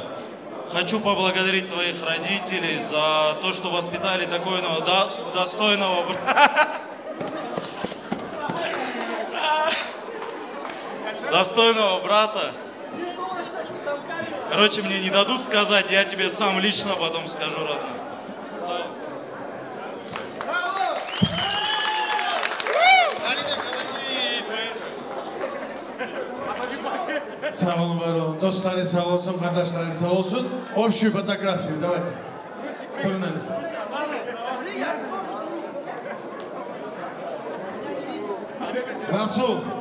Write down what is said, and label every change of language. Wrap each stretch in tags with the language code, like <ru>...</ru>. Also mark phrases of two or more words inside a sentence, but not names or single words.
<ru>Хочу поблагодарить твоих родителей за то, что воспитали такого достойного брата. Достойного брата. Короче, мне не дадут сказать, я тебе сам лично потом скажу, родной.</ru> <az>Sağ olun, var olun. Dostları sağ olsun, kardeşleri sağ olsun.</az> <ru>Общую фотографию, давайте. Turuneli. Расул.</ru>